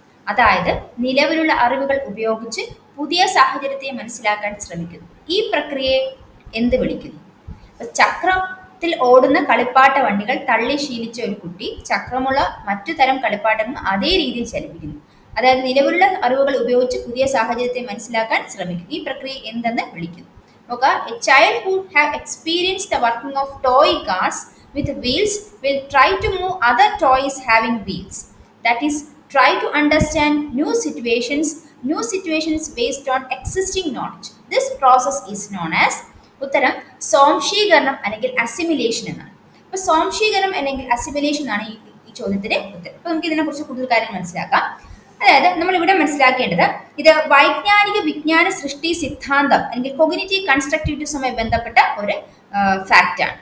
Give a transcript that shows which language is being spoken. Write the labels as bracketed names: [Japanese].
[Malayalam] അതായത് നിലവിലുള്ള അറിവുകൾ ഉപയോഗിച്ച് പുതിയ സാഹചര്യത്തെ മനസ്സിലാക്കാൻ ശ്രമിക്കുന്നു. ഈ പ്രക്രിയയെ എന്ത് വിളിക്കുന്നു? ചക്രത്തിൽ ഓടുന്ന കളിപ്പാട്ട വണ്ടികൾ തള്ളി ശീലിച്ച ഒരു കുട്ടി ചക്രമുള്ള മറ്റു തരം കളിപ്പാട്ടങ്ങളും അതേ രീതിയിൽ ചലിപ്പിക്കുന്നു. അതായത് നിലവിലുള്ള അറിവുകൾ ഉപയോഗിച്ച് പുതിയ സാഹചര്യത്തെ മനസ്സിലാക്കാൻ ശ്രമിക്കുന്നു. ഈ പ്രക്രിയ എന്തെന്ന് വിളിക്കുന്നു? [English] A child who have experienced the working of toy cars with wheels will try to move other toys having wheels. That is, try to understand new situations based on existing knowledge. This process is known as [Malayalam] ഉത്തരം സ്വാംശീകരണം അല്ലെങ്കിൽ assimilation എന്നാണ്. അപ്പോൾ സ്വാംശീകരണം അല്ലെങ്കിൽ assimilation ആണ് ഈ ചോദ്യത്തിന്റെ ഉത്തരം. അപ്പോൾ നമുക്ക് ഇതിനെക്കുറിച്ച് കൂടുതൽ കാര്യങ്ങൾ മനസ്സിലാക്കാം. അതായത് നമ്മൾ ഇവിടെ മനസ്സിലാക്കേണ്ടത് ഇത് വൈജ്ഞാനിക വിജ്ഞാന സൃഷ്ടി സിദ്ധാന്തം അല്ലെങ്കിൽ കൊഗ്നിറ്റീവ് കൺസ്ട്രക്റ്റിവിറ്റിസവുമായി ബന്ധപ്പെട്ട ഒരു ഫാക്റ്റ് ആണ്.